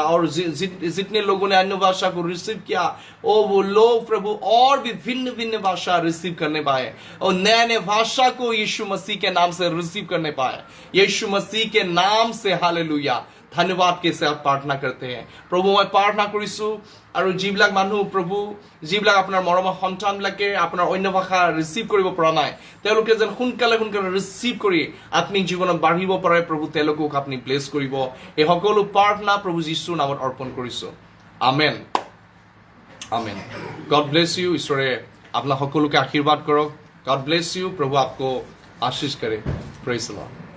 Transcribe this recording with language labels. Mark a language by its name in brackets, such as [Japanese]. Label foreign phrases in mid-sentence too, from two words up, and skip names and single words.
[Hindi] और जितने लोगों ने अन्य भाषा को रिसीव किया वो लोग प्रभु और भी भिन्न भिन्न भाषा रिसीव करने पाए, और नए नए भाषा को यीशु मसीह के नाम से रिसीव करने पाए। यीशु मसीह के नाम से हालेलुया धन्यवाद के साथ प्रार्थना करते हैं प्रभु। मैं प्रार्थना [Assamese] करिছো আৰু যিবিলাক মানুহ প্ৰভু যিবিলাক আপোনাৰ মৰমৰ সন্তানবিলাকে আপোনাৰ অন্য ভাষা ৰিচিভ কৰিব পৰা নাই, তেওঁলোকে যেন সোনকালে ৰিচিভ কৰি আত্মিক জীৱনত বাঢ়িব পাৰে প্ৰভু, তেওঁলোকক আপুনি ব্লেছ কৰিব। এই সকলো প্ৰাৰ্থনা প্ৰভু যীশুৰ নামত অৰ্পণ কৰিছো। [English] Amen Amen. God bless you. [Assamese] ঈশ্বৰে আপোনাক সকলোকে আশীৰ্বাদ কৰক। [English] God bless you. [Hindi] प्रभु आपको आशीष करे। [English] praise the Lord.